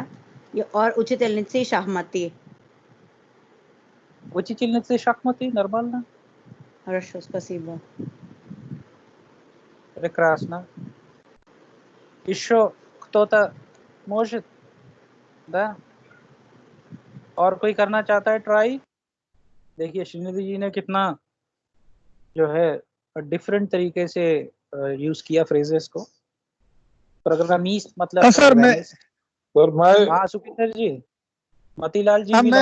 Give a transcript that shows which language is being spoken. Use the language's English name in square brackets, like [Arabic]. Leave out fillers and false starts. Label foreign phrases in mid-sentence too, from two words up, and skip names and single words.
[Russian] और учительницей шахматы. Учительницей шахматы нормально? Хорошо, спасибо. Прекрасно. Еще кто-то может? Да? [Hindi] और कोई करना चाहता है ट्राई? देखिए श्रीनिधि जी ने कितना जो है डिफरेंट तरीके से यूज किया फ्रेजेस को. प्रोग्रामिस्ट मतलब सर मैं सुखिंदर जी, मतीलाल जी भी